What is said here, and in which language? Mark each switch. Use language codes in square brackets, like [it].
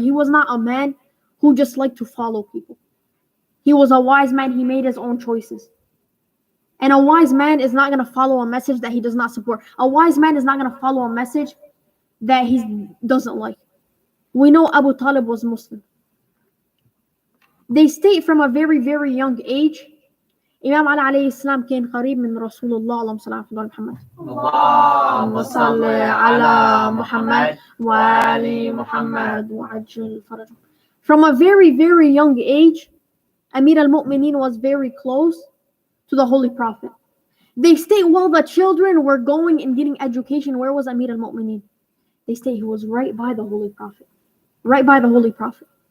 [en] He was not a man who just liked to follow people. He was a wise man. He made his own choices. And a wise man is not going to follow a message that he does not support. A wise man is not going to follow a message that he doesn't like. We know Abu Talib was Muslim. They state from a very, very young age, Imam Ali [ar] عليه السلام كان قريب من رسول الله اللهم صل على محمد. اللهم صل على محمد وآل محمد. وعجل فرجه. [en] From a very, very young age, Amir al-Mu'mineen was very close to the Holy Prophet. They state while the children were going and getting education, where was Amir al-Mu'mineen? They state he was right by the Holy Prophet. Right by the Holy Prophet.